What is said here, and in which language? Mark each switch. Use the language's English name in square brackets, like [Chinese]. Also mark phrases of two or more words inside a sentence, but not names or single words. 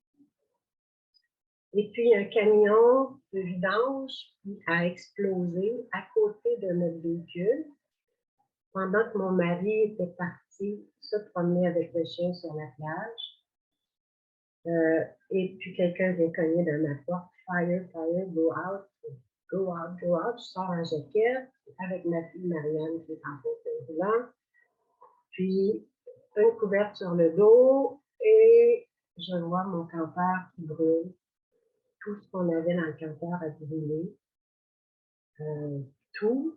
[French] Et puis, un camion de vidange a explosé à côté de notre véhicule pendant que mon mari était parti se promener avec le chien sur la plage. Et puis, quelqu'un vient cogner dans ma porte. [English] Fire, fire, go out, go out, go out. [French] Je sors en jaquette avec ma fille Marianne qui est en fauteuil roulant. Puis, une couverte sur le dos et je vois mon campeur qui brûle. Tout ce qu'on avait dans le campeur a brûlé. Tout.